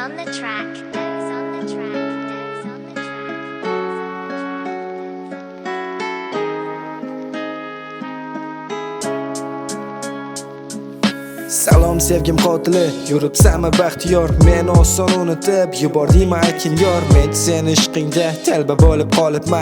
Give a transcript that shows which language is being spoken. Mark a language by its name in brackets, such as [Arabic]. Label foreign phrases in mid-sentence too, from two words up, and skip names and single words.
[English] track. Those on the track. Those on the track. [Uzbek] Salom sevgim qotili, yuribsanmi baxtiyor? Men oson unutib yubordingmi aytgin yor? Men seni ishqingda talba bo'lib qolibman.